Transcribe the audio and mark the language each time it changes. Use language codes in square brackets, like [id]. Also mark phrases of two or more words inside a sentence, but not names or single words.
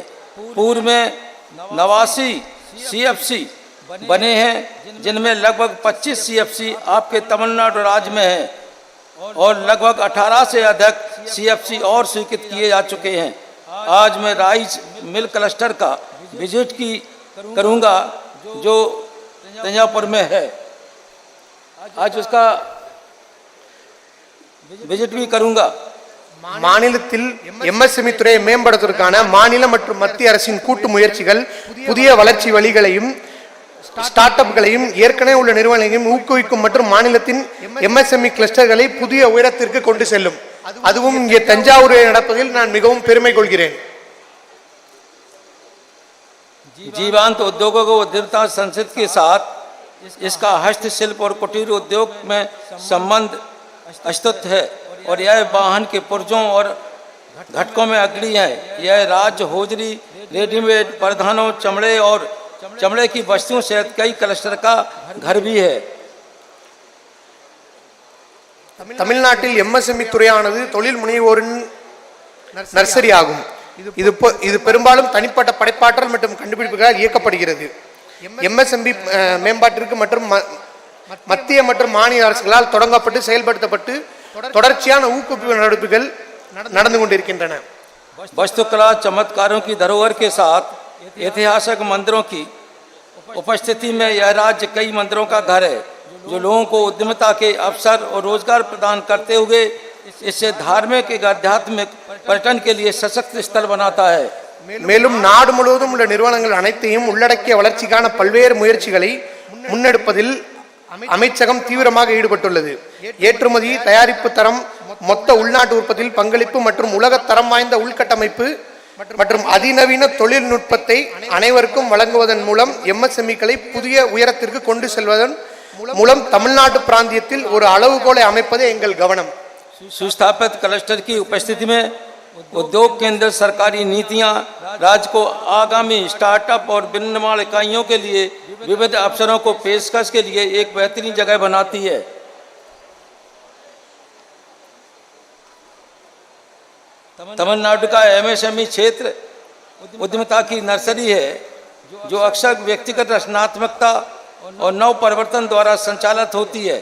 [hi] पूर्व में 89 CFC बने हैं, जिनमें लगभग 25 CFC आपके तमिलनाडु राज्य में हैं और लगभग 18 से अधिक CFC और स्वीकृत किए जा चुके हैं। आज मैं [en] rice mill cluster [hi] का विजिट करूंगा जो तंजावुर में है। आज उसका विजिट भी करूंगा। [ta] மாநிலத்தில் MSME துறையை மேம்படுத்துவதற்கான மாநில மற்றும் மத்திய அரசின் கூட்டு முயற்சிகள் புதிய வளர்ச்சி வழிகளையும் ஸ்டார்ட் அப்களையும் ஏற்கனவே உள்ள நிறுவனங்களையும் ஊக்குவிக்கும் மற்றும் மாநிலத்தின் MSME கிளஸ்டர்களை புதிய உயரத்திற்கு கொண்டு செல்லும். அதுவும் இங்கே தஞ்சாவூரில் நடப்பதில் நான் மிகவும் பெருமை கொள்கிறேன். [hi] जीवांत उद्योगों को उद्यमिता संस्कृति के साथ इसका हस्तशिल्प और कुटीर उद्योग में संबंध अस्तित्व है और यह वाहन के पुर्जों और घटकों में अग्रणी है। यह राज्य होजरी, रेडीमेड परिधानों, चमड़े की वस्तुओं से कई क्लस्टर का घर भी है। [ta] தமிழ்நாட்டில் MSME துறையானது தொழில் முனைவோரின் நர்சரி ஆகும். இது பெரும்பாலும் தனிப்பட்ட படைப்பாற்றல் மற்றும் கண்டுபிடிப்புகளால் இயக்கப்படுகிறது. MSME மேம்பாட்டிற்கு மற்றும் மத்திய மற்றும் மாநில அரசுகளால் தொடங்கப்பட்டு செயல்படுத்தப்பட்டு தொடர்ச்சியான ஊக்குவிப்பு நடவடிக்கைகள் நடந்து கொண்டிருக்கின்றன. [hi] वास्तुकला चमत्कारों की धरोहर के साथ ऐतिहासिक मंदिरों की उपस्थिति में यह राज्य कई मंदिरों का घर है, जो लोगों को उद्यमिता के अवसर और रोजगार प्रदान करते हुए इससे धार्मिक आध्यात्मिक पर्यटन के लिए सशक्त स्थल बनाता है। [ta] மேலும் நாடு முழுவதும் உள்ள நிறுவனங்கள் அனைத்தையும் உள்ளடக்கிய வளர்ச்சிக்கான பல்வேறு முயற்சிகளை முன்னெடுப்பதில் அமைச்சகம் தீவிரமாக ஈடுபட்டுள்ளது. ஏற்றுமதி, தயாரிப்பு தரம், மொத்த உள்நாட்டு உற்பத்தியில் பங்களிப்பு மற்றும் உலக தரம் வாய்ந்த உள்கட்டமைப்பு மற்றும் அதிநவீன தொழில்நுட்பத்தை அனைவருக்கும் வழங்குவதன் மூலம் MSMEக்களை புதிய உயரத்திற்கு கொண்டு செல்வதன் மூலம் தமிழ்நாடு பிராந்தியத்தில் ஒரு அளவுகோலை அமைப்பதே எங்கள் கவனம். [hi] सुस्थापित क्लस्टर की उपस्थिति में उद्योग केंद्र सरकारी नीतियां राज्य को आगामी स्टार्टअप और विनिर्माण इकाइयों के लिए विविध अवसरों को पेशकश के लिए एक बेहतरीन जगह बनाती है। तमिलनाडु का MSME क्षेत्र उद्यमिता की नर्सरी है, जो अक्सर व्यक्तिगत रचनात्मकता और नव परिवर्तन द्वारा संचालित होती है।